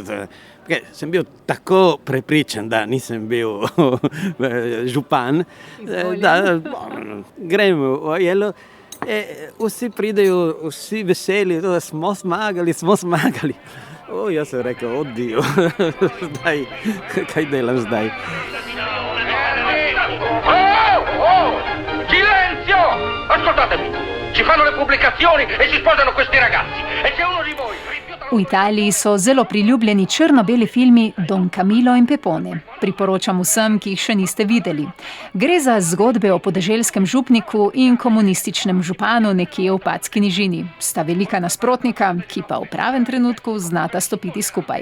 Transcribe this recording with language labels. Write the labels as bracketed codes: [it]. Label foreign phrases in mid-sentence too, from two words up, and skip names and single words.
[sl] Sem bil tako prepričan, da nisem bil župan, da grem v Aiello, vsi pridejo, vsi veseli, da smo zmagali. Jaz sem rekel, oddio, zdaj, kaj delam zdaj? [it] Silenzio! Ascoltatemi! Ci fanno le pubblicazioni e si sposano questi ragazzi. E se uno di voi rifiuta... [sl] V Italiji so zelo priljubljeni črno-beli filmi Don Camillo in Pepone. Priporočam vsem, ki jih še niste videli. Gre za zgodbe o podeželskem župniku in komunističnem županu nekje v Padski nižini. Sta velika nasprotnika, ki pa v pravem trenutku znata stopiti skupaj.